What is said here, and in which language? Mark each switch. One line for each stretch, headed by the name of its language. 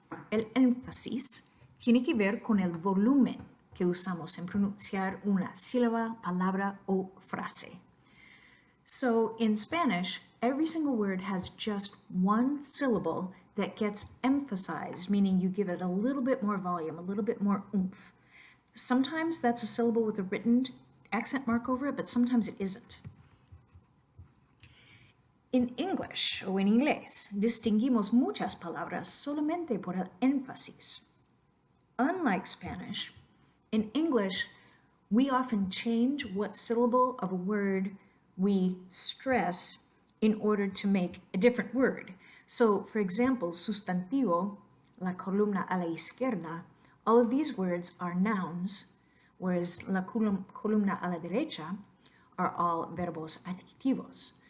Spanish: El énfasis tiene que ver con el volumen que usamos en pronunciar una sílaba, palabra o frase.
English: So in Spanish, every single word has just one syllable that gets emphasized, meaning you give it a little bit more volume, a little bit more oomph. Sometimes that's a syllable with a written accent mark over it, but sometimes it isn't.
Spanish: En English o en inglés, distinguimos muchas palabras solamente por el énfasis. Unlike Spanish, in English, we often change what syllable of a word we stress in order to make a different word.
English: So, for example, sustantivo,
Spanish: la columna a la izquierda,
English: all of these words are nouns, whereas
Spanish: la columna a la derecha
English: are all
Spanish: verbos adjetivos.